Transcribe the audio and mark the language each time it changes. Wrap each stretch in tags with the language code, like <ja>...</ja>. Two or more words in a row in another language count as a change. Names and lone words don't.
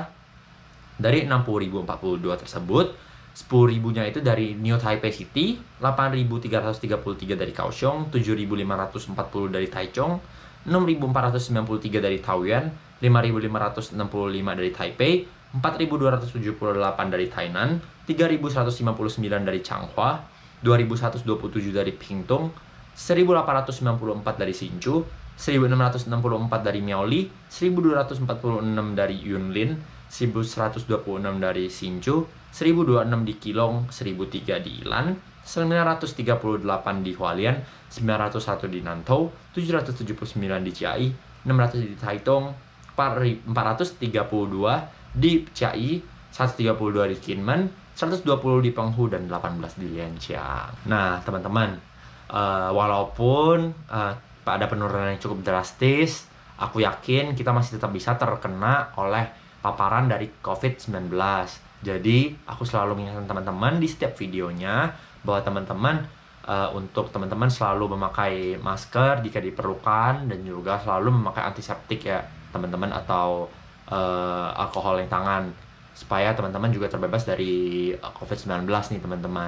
<id>Dari 60.042 tersebut, 10.000-nya itu dari New Taipei City, 8.333 dari Kaohsiung, 7.540 dari Taichung, 6.493 dari Taoyuan, 5.565 dari Taipei, 4.278 dari Tainan, 3.159 dari Changhua, 2.127 dari Pingtung, 1.894 dari Hsinchu, 1.664 dari Miaoli, 1.246 dari Yunlin, 1.126 dari Hsinchu, 1.026 di Keelung, 1.003 di Ilan, 938 di Hualien, 901 di Nantou, 779 di Chiai, 600 di Taitung, 432 di Chiai, 132 di Kinmen, 120 di Penghu, dan 18 di Lianjiang. Nah, teman-teman, walaupun ada penurunan yang cukup drastis, aku yakin kita masih tetap bisa terkena oleh paparan dari COVID-19. Jadi, aku selalu mengingatkan teman-teman di setiap videonya bahwa untuk teman-teman selalu memakai masker jika diperlukan dan juga selalu memakai antiseptik ya teman-teman, atau alkohol yang tangan, supaya teman-teman juga terbebas dari COVID-19 nih teman-teman.</id>